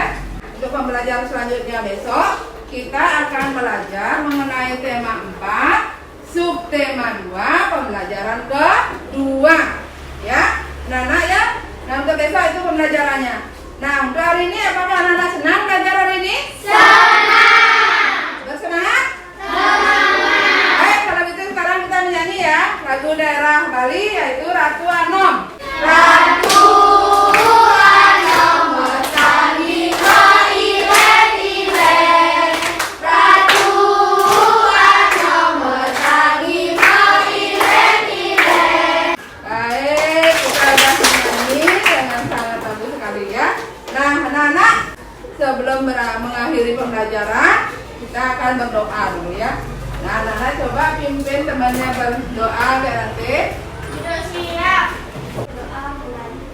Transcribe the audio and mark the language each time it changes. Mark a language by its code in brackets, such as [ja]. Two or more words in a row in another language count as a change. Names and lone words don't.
[id] Untuk pembelajaran selanjutnya besok kita akan belajar mengenai tema 4, subtema 2, pembelajaran kedua ya. Anak-anak ya. Nah untuk besok itu pembelajarannya. Nah untuk hari ini apakah anak-anak senang belajar hari ini? Senang. Bersemangat? Semangat. Baik, kalau gitu sekarang kita menyanyi ya lagu daerah Bali yaitu Ratu Anom. [ban] Ratu Anom bertani mailen-ilen. Ratu Anom bertani mailen-ilen. [id] Baik, kita sudah menyanyi dengan sangat bagus sekali ya. Nah anak-anak, sebelum mengakhiri pembelajaran kita akan berdoa dulu ya. Nah anak-anak coba pimpin temannya berdoa nanti. Sudah siap. Doa mulai.